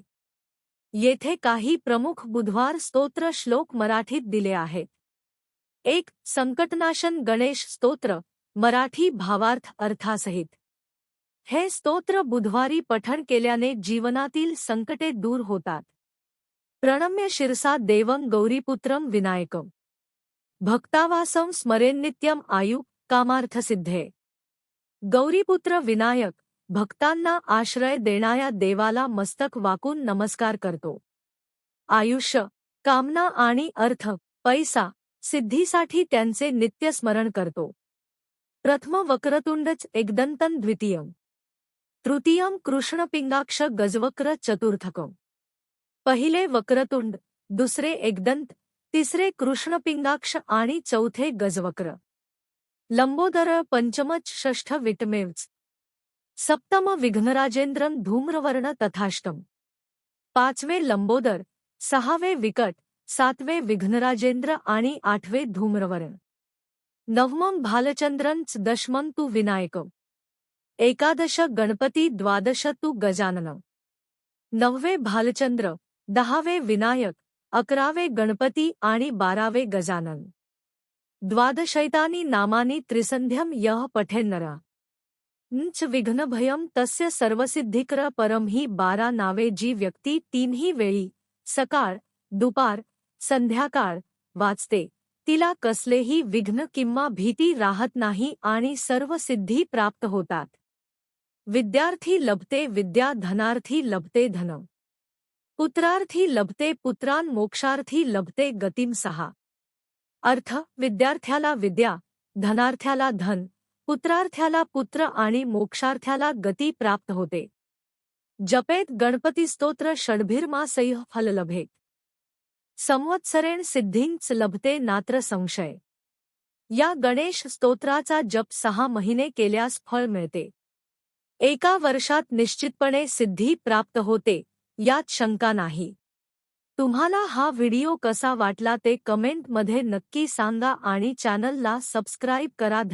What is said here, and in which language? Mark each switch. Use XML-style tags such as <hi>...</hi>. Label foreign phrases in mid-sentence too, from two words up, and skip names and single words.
<mr>येथे काही प्रमुख बुधवार स्तोत्र श्लोक मराठीत दिले आहेत. 1. संकटनाशन गणेश स्तोत्र, मराठी भावार्थ अर्थासहित. हे स्तोत्र बुधवारी पठण केल्याने जीवनातील संकटे दूर होतात.</mr> <sa>प्रणम्य शिरसा देवं गौरीपुत्रं विनायकं भक्तावासं स्मरेन्नित्यं आयु कामार्थसिद्धे.</sa> <mr>गौरीपुत्र विनायक, भक्तांना आश्रय देणाऱ्या देवाला मस्तक वाकून नमस्कार करतो. आयुष्य, कामना आणि अर्थ, पैसा, सिद्धीसाठी त्यांचे नित्य स्मरण करतो.</mr> <sa>प्रथम वक्रतुंडच एकदन्तं द्वितीयं तृतीयं कृष्णपिंगाक्ष गजवक्र चतुर्थकं.</sa> <mr>पहिले वक्रतुंड, दुसरे एकदंत, तिसरे कृष्णपिंगाक्ष आणि चौथे गजवक्र.</mr> <sa>लंबोदर पंचमच षष्ठ विटमेवच. सप्तम विघ्नराजेंद्रं धूम्रवर्ण तथाष्टम.</sa> <mr>पाचवे लंबोदर, सहावे विकट, सातवे विघ्नराजेंद्र आणि आठवे धूम्रवर्ण.</mr> <sa>नवमं भालचंद्रंच दशमं तु विनायकं. एकादश गणपती द्वादश तु गजानन.</sa> <mr>नववे भालचंद्र, दहावे विनायक, अकरावे गणपती आणि बारावे गजानन.</mr> <sa>द्वादशैतानि नामानि त्रिसंध्यं यः पठेन्नरः च विघ्नभयं तस्य सर्वसिद्धिकर.</sa> <mr>परम ही 12 नावे जी व्यक्ती तीनही वेळी, सकाळ, दुपार, संध्याकाळ, वाचते, तिला कसलेही विघ्न किंवा भीती राहत नाही आणि सर्व सिद्धी प्राप्त होतात.</mr> <sa>विद्यार्थी लभते विद्या, धनार्थी लभते धन, पुत्रार्थी लभते पुत्रान, मोक्षार्थी लभते गतिम.</sa> <mr>6. अर्थ: विद्यार्थ्याला विद्या, धनार्थ्याला धन, पुत्रार्थ्याला पुत्र आणि मोक्षार्थ्याला गती प्राप्त होते.</mr> <sa>जपेत गणपती स्तोत्र षड्भिर्मासैः फललभे. संवत्सरेण सिद्धींच लभते नात्र संशय.</sa> <mr>या गणेश स्तोत्राचा जप 6 महिने केल्यास फळ मिळते. एका वर्षात निश्चितपणे सिद्धी प्राप्त होते, यात शंका नाही. तुम्हाला हा व्हिडिओ कसा वाटला ते कमेंटमध्ये नक्की सांगा आणि चॅनलला सबस्क्राईब करा.</mr>